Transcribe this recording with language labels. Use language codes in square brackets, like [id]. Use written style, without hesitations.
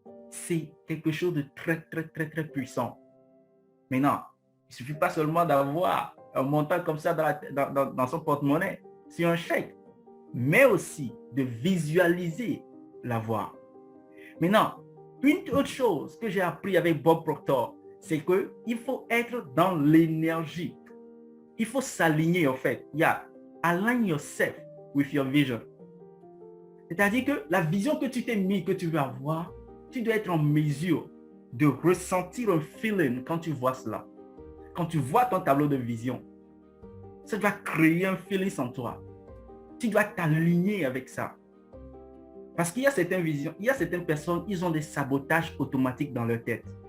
[fr] C'est quelque chose de très puissant. Maintenant, il ne suffit pas seulement d'avoir un montant comme ça dans son porte-monnaie, sur un chèque, mais aussi de visualiser l'avoir. Maintenant, une autre chose que j'ai appris avec Bob Proctor, c'est qu'il faut être dans l'énergie. Il faut s'aligner en fait. [en] Align yourself with your vision. [fr] C'est-à-dire que la vision que tu t'es mis, que tu veux avoir, tu dois être en mesure de ressentir un feeling quand tu vois cela. Quand tu vois ton tableau de vision, ça doit créer un feeling en toi. Tu dois t'aligner avec ça. Parce qu'il y a certaines visions, il y a certaines personnes, ils ont des sabotages automatiques dans leur tête.